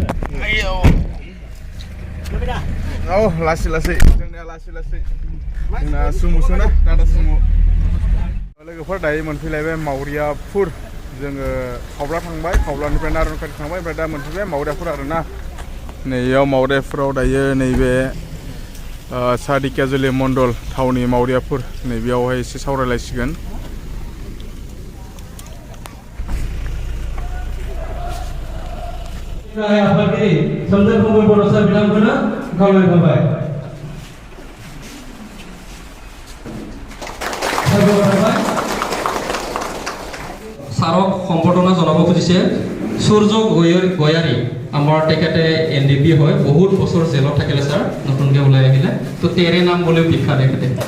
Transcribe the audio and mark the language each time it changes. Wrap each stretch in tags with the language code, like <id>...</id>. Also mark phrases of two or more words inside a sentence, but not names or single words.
<brx>औ लासै जोंनिया लासै जोंना सुमुसो ना टाटा सुमु लोगोफोर दायो मोनफैलायबाय मावरियाफोर जोङो खावब्ला थांबाय खावब्लानिफ्राय नारायण खाथि थांबाय ओमफ्राय दा मोनफैबाय मावरियाफोर आरोना नैयाव मावरियाफोराव दायो नैबे सादिकियाजुलि मण्डल थावनि मावरियाफोर नैबेयावहाय एसे सावरायलायसिगोन गाहाय आफादगिरि सोमदोन बड'सा बिथांखौनो खावलायबाय।</brx> <as>ছাৰক সম্বৰ্ধনা জনাব খুজিছে সূৰ্য গয়াৰী আমাৰ তেখেতে NDP হয়, বহুত বছৰ জেলত থাকিলে ছাৰ, নতুনকৈ ওলাই আহিলে, তো তেৰে নাম বুলিও বিখ্যাত তেখেতে।</as>